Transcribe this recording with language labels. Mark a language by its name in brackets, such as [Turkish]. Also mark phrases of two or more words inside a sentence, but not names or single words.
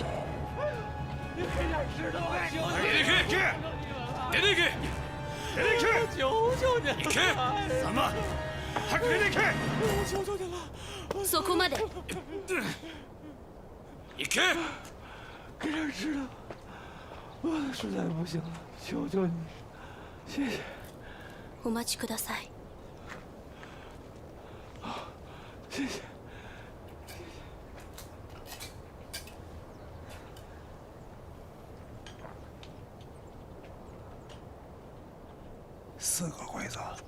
[Chinese] 点进去！求求你了！怎么？还点进去！我求求你了！ [Japanese] そこまで。行け！ [Chinese] 给点吃的，我实在不行了，求求你，谢谢。 [Japanese] お待ちください。 [Chinese] 谢谢。 4个鬼子。